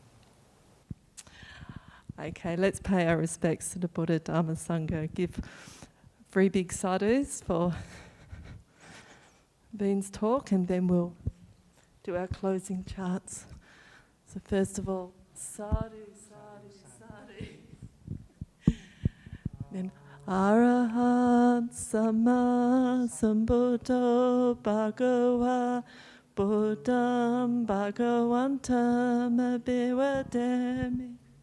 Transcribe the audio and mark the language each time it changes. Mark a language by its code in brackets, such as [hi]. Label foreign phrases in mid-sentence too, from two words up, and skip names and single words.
[en] Okay, let's pay our respects to the Buddha, Dharma, Sangha. Give 3 big sadhus for Boon's talk, and then we'll do our closing chants. So first of all, [pi] sadhu, sadhu, sadhu. Then Arahat Sama Sambuddho Bhagava Buddham Bhagavantam Abhivadami.